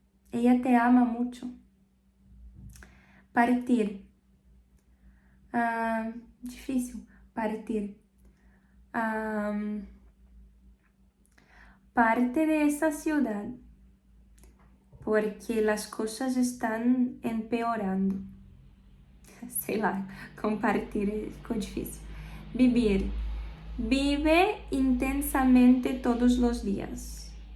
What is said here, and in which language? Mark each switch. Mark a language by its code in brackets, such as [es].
[es] Ella te ama mucho. Partir. Difícil. Partir. Parte de esa ciudad. Porque las cosas están empeorando. [pt] Sei lá, compartir ficou difícil. [es] Vivir. Vive intensamente todos los días.